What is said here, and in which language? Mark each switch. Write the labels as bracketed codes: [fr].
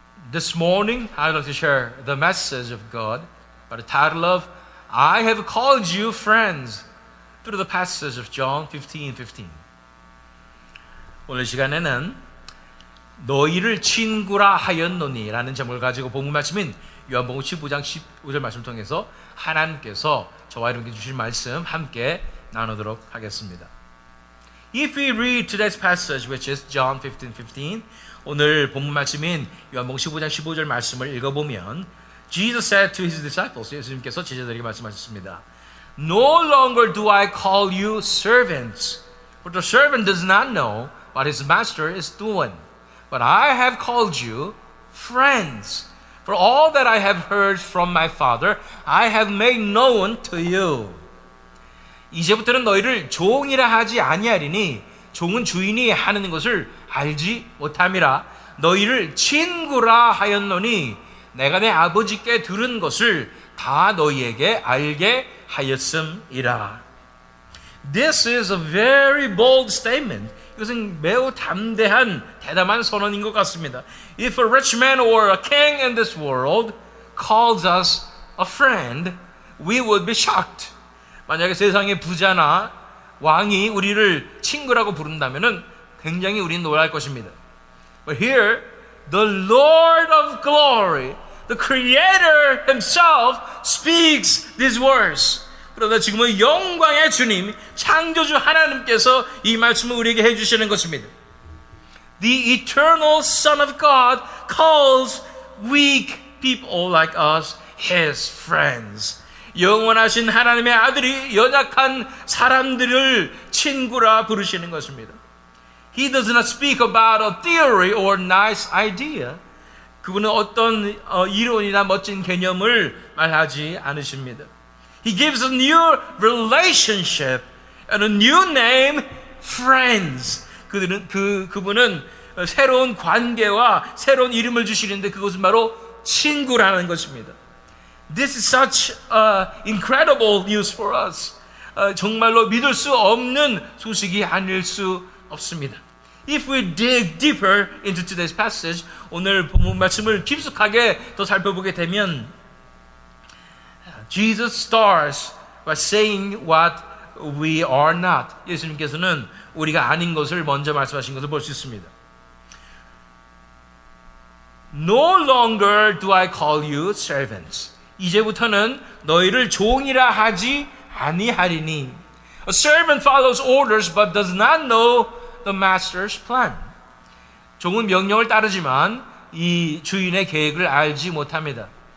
[en] This morning, I'd like to share the message of God by the title of I have called you friends through the passage of John 15:15. [ko] 오늘 시간에는 너희를 친구라 하였노니 라는 제목을 가지고 본문 말씀인 요한복음 15장 15절 말씀을 통해서 하나님께서 저와 여러분께 주신 말씀 함께 나누도록 하겠습니다. [en] If we read today's passage, which is John 15:15, [ko] 오늘 본문 말씀인 요한복음 15장 15절 말씀을 읽어보면 [en] Jesus said to his disciples, [ko] 예수님께서 제자들에게 말씀하셨습니다. [en] No longer do I call you servants, for the servant does not know what his master is doing. But I have called you friends. For all that I have heard from my Father, I have made known to you. [ko] 이제부터는 너희를 종이라 하지 아니하리니 종은 주인이 하는 것을 알지 못함이라. 너희를 친구라 하였노니 내가 내 아버지께 들은 것을 다 너희에게 알게 하였음이라. [en] This is a very bold statement. [ko] 이것은 매우 담대한 대담한 선언인 것 같습니다. [en] If a rich man or a king in this world calls us a friend, we would be shocked. [ko] 만약에 세상의 부자나 왕이 우리를 친구라고 부른다면은 굉장히 우리는 놀랄 것입니다. [en] But here, the Lord of glory, the Creator Himself speaks these words. [ko] 그러나 지금은 영광의 주님, 창조주 하나님께서 이 말씀을 우리에게 해주시는 것입니다. [en] The eternal Son of God calls weak people like us His friends. [ko] 영원하신 하나님의 아들이 연약한 사람들을 친구라 부르시는 것입니다. [en] He does not speak about a theory or nice idea. [ko] 그분은 어떤 이론이나 멋진 개념을 말하지 않으십니다. [en] He gives a new relationship and a new name, friends. [ko] 그분은 새로운 관계와 새로운 이름을 주시는데 그것은 바로 친구라는 것입니다. [en] This is such incredible news for us. [ko] 정말로 믿을 수 없는 소식이 아닐 수 없습니다. [en] If we dig deeper into today's passage, [ko] 오늘 본문 말씀을 깊숙하게 더 살펴보게 되면 [en] Jesus starts by saying what we are not. [ko] 예수님께서는 우리가 아닌 것을 먼저 말씀하신 것을 볼 수 있습니다. [en] No longer do I call you servants. [ko] 이제부터는 너희를 종이라 하지 아니하리니. [en] A servant follows orders but does not know the master's plan. [ko] 종은 명령을 따르지만 이 주인의 계획을 알지 못합니다.